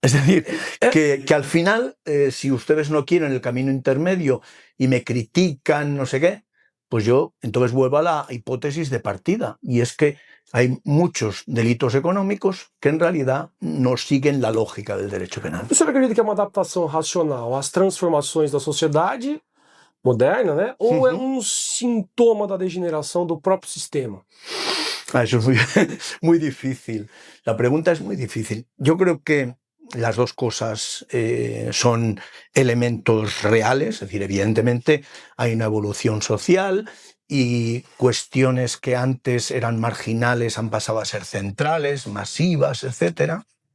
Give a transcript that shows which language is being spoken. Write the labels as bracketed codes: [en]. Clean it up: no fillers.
[es] Es decir, que al final, si ustedes no quieren el camino intermedio y me critican, no sé qué, pues yo entonces vuelvo a la hipótesis de partida, y es que hay muchos delitos económicos que en realidad no siguen la lógica del derecho penal. [pt] O senhor acredita que é uma adaptação racional às transformações da sociedade moderna, né? Ou é sintoma da degeneração do próprio sistema? [es] Eso es muy difícil. La pregunta es muy difícil. Yo creo que las dos cosas son elementos reales, es decir, evidentemente hay una evolución social y cuestiones que antes eran marginales han pasado a ser centrales, masivas, etcétera.